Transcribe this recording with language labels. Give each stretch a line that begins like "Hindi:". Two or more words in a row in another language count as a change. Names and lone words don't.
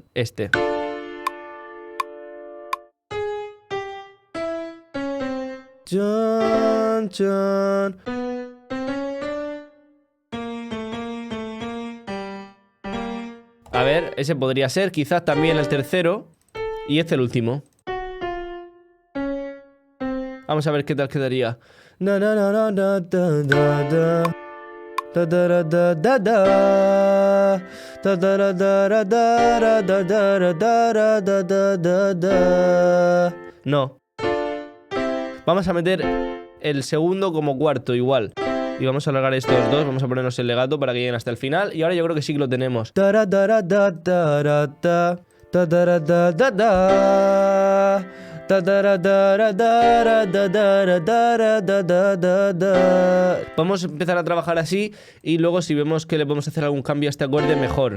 Spanish: Este. Chan, chan. A ver, ese podría ser. Quizás también el tercero. Y este el último. Vamos a ver qué tal quedaría. Na, na, na, na, na, da, da, da. Da, da, da, da, da, da. Da, da, da, da, da, da, da, da, da, da, da, da, da. No. Vamos a meter el segundo como cuarto igual. Y vamos a alargar estos dos. Vamos a ponernos el legato para que lleguen hasta el final. Y ahora yo creo que sí que lo tenemos. Da, da, da, da, da, da, da. Da, da, da, da, da. Vamos a empezar a trabajar así y luego si vemos que le podemos hacer algún cambio a este acorde mejor.